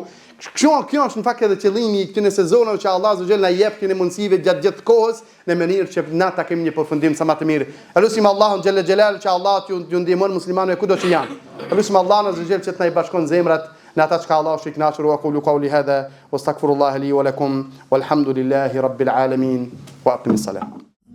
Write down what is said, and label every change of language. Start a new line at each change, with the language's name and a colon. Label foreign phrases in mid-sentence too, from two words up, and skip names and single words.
Albanian: Kjo është në fakt edhe qëllimi i këtyre sezonave që Allah
Arabic: عز وجل
Albanian: na jep këtyre mundësive gjatë gjithë kohës në mënyrë që na ta kemi një përfundim sa më të mirë. Elusim Allahun
Arabic: جل جلاله
Albanian: që Allah ju ndihmon muslimanëve kudo që janë. Elusim Allahun
Arabic: عز وجل
Albanian: që të na i bashkon zemrat në ata që Allah është i kënaqur.
Arabic: وقولوا قولي هذا واستغفر الله لي ولكم والحمد لله رب العالمين وأقم السلام.